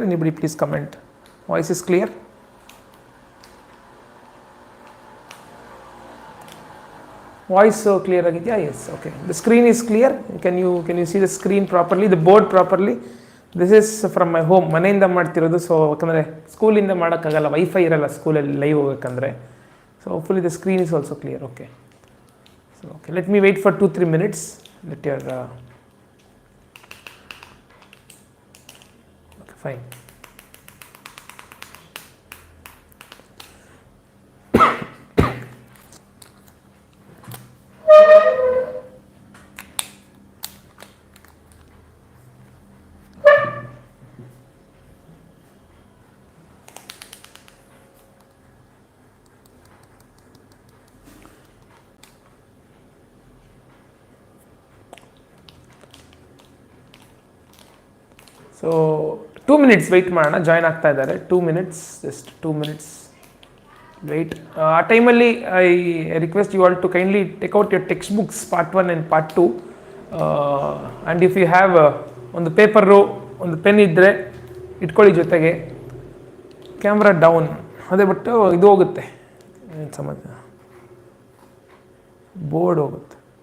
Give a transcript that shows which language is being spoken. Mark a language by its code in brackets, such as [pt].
[en] Anybody please comment. Voice is clear. Voice so clear [kn] agidya? [en] Yes. Okay. The screen is clear. Can you see the screen properly? The board properly? This is from my home. [kn] ಮನೆಯಿಂದ ಮಾಡ್ತಿರೋದು. So ಯಾಕಂದರೆ ಸ್ಕೂಲಿಂದ ಮಾಡೋಕ್ಕಾಗಲ್ಲ, wifi ಇರಲ್ಲ ಸ್ಕೂಲಲ್ಲಿ live ಹೋಗಬೇಕಂದ್ರೆ. [en] So hopefully the screen is also clear. Okay. So, okay, let me wait for 2-3 minutes. Let your okay, fine. So 2 minutes wait [kn] ಮಾಡೋಣ. Join ಆಗ್ತಾ ಇದ್ದಾರೆ. [en] 2 minutes, just 2 minutes wait. ಆ ಟೈಮಲ್ಲಿ I request you all to kindly take out your text books part 1 and part 2 and if you have [kn] ಒಂದು paper ಒಂದು pen ಇದ್ದರೆ ಇಟ್ಕೊಳ್ಳಿ ಜೊತೆಗೆ. ಕ್ಯಾಮ್ರಾ ಡೌನ್ ಅದೇ ಬಿಟ್ಟು ಇದು ಹೋಗುತ್ತೆ, ಏನು ಸಮಾಜ ಬೋರ್ಡ್ ಹೋಗುತ್ತೆ.